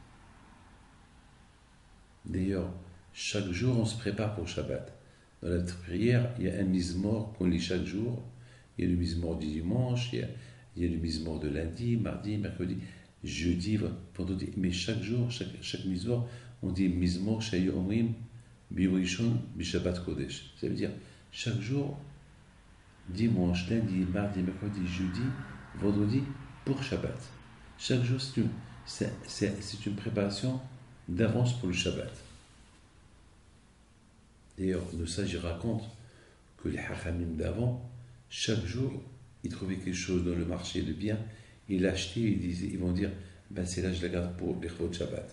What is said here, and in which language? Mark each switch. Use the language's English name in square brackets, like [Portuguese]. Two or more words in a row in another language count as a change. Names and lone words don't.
[French] D'ailleurs, chaque jour, on se prépare pour Shabbat. Dans la prière, il y a un mizmor qu'on lit chaque jour. Il y a le mizmor du dimanche, il y a le mizmor de lundi, mardi, mercredi, jeudi, vendredi. Mais chaque jour, chaque mizmor, on dit [Hebrew] מזמור שהיו אומרים בראשון בשבת קודש. [French] Ça veut dire chaque jour, dimanche, lundi, mardi, mercredi, jeudi, vendredi, pour Shabbat. Chaque jour, c'est une préparation d'avance pour le Shabbat. D'ailleurs, de ça, j'y raconte que les Hachamim d'avant, chaque jour, ils trouvaient quelque chose dans le marché de bien, ils l'achetaient, ils vont dire, ben c'est là, je la garde pour les [Hebrew] כבוד שבת.